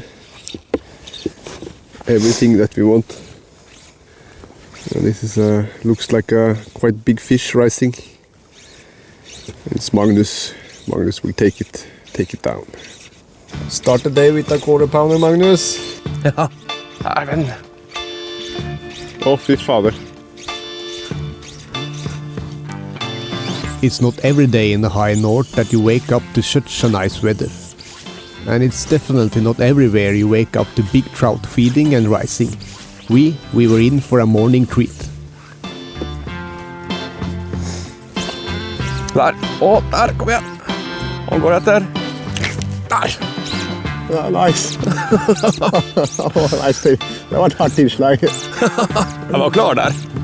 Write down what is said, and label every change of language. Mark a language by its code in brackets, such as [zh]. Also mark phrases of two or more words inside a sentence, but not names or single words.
[en] Everything that we want. And this is looks like a quite big fish rising. It's Magnus. Magnus will take it down. Start the day with a quarter pounder, Magnus. [no] Ja, herven. Å, fy fader. [en] It's not every day in the high north that you wake up to such a nice weather. And it's definitely not everywhere you wake up to big trout feeding and rising. We were in for a morning treat. [no] Der. Å, der. Kom igjen. Han går etter. Der. Ja, nice. Nice. Det var et hardt innslag. Jeg var klar der.